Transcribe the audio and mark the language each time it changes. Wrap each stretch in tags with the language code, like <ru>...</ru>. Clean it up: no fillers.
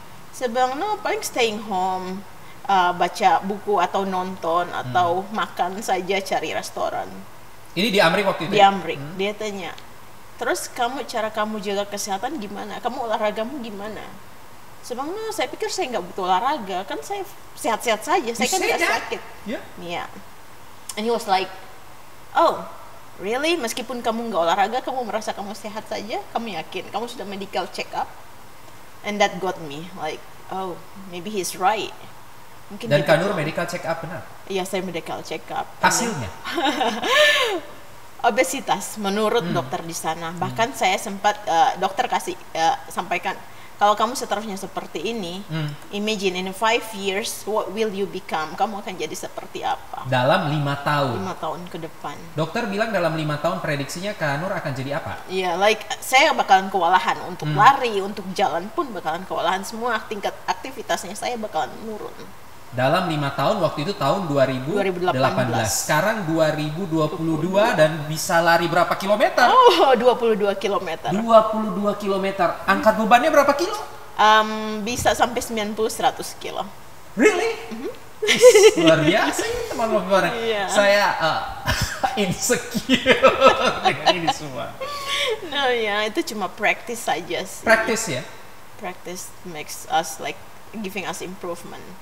<id>Saya bilang, no, paling</id> <en>staying home,</en> <id>baca buku atau nonton atau makan saja, cari restoran. Ini di Amrik waktu itu? Di Amrik. Dia tanya, terus cara kamu jaga kesehatan gimana? Kamu olahragamu gimana? Saya bilang, no, saya pikir saya nggak butuh olahraga, kan saya sehat-sehat saja, saya kan nggak sakit.</id> <en>Yeah. And he was like, oh, really?</en> <id>Meskipun kamu nggak olahraga, kamu merasa kamu sehat saja? Kamu yakin? Kamu sudah medical check up?</id> <en>And that got me like, oh, maybe he's right.</en> <id>Mungkin dan Kanur medical check up benar? Iya, saya medical check up. Hasilnya? Obesitas menurut dokter di sana. Bahkan saya sempat dokter sampaikan, kalau kamu seterusnya seperti ini,</id> <en>imagine in 5 years what will you become?</en> <id>Kamu akan jadi seperti apa? Dalam 5 tahun. 5 tahun ke depan. Dokter bilang dalam 5 tahun prediksinya Kanur akan jadi apa? Iya, saya bakalan kewalahan untuk lari, untuk jalan pun bakalan kewalahan, semua tingkat aktivitasnya saya bakalan menurun. Dalam 5 tahun, waktu itu tahun 2018. Sekarang 2022 dan bisa lari berapa kilometer? Oh, 22 kilometer. 22 kilometer. Angkat bebannya berapa kilo? Bisa sampai 90-100 kilo.</id> <en>Really?</en> <id>Luar biasa ini teman ngopi bareng. Iya. Saya insecure dengan ini semua. No, ya itu cuma practice saja sih. Practice ya.</id> <en>Practice makes us like giving us improvement.</en>